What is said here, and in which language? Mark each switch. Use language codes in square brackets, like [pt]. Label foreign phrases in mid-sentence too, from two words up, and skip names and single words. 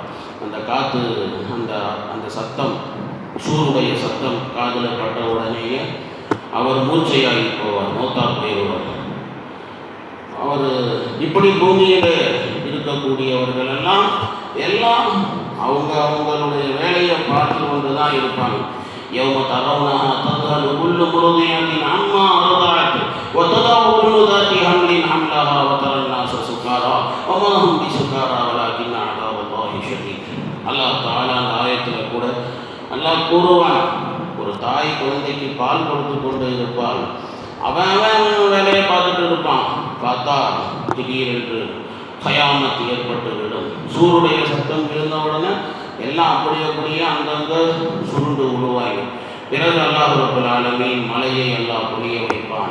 [ta] அந்த காற்று அந்த அந்த சத்தம், சூருடைய சத்தம் காதில் பட்ட உடனேயே அவர் மூர்ச்சையாகி போவார், மௌத்தா போயிடுவார். அவர் இப்படி பூமியில் இருக்கக்கூடியவர்கள் எல்லாம் அவங்களுடைய வேலையை பார்த்து கொண்டு தான் இருப்பாங்க. [ar] يوم ترونها تذهل كل مرضعة عما أرضعت وتضع كل ذات حمل حملها وترى الناس سكارى وما هم بسكارى ولكن عذاب الله شديد. [ta] அல்லாஹ் தஆலா அந்த ஆயத்தில் கூட அல்லாஹ் கூறுவான், ஒரு தாய் குழந்தைக்கு பால் கொடுத்து கொண்டு இருப்பாள், அவன் வேலையை பார்த்துட்டு இருப்பான். பார்த்தா திடீரென்று கயாமத்து ஏற்பட்டுவிடும். சூருடைய சத்தம் விழுந்தவுடனே எல்லாம் அப்படியே அங்கங்கே சுருண்டு உருவாகி, பிறகு அல்லாஹ் [ar] رب العالمين [ta] மலையை எல்லாம் பொழிய வைப்பான்.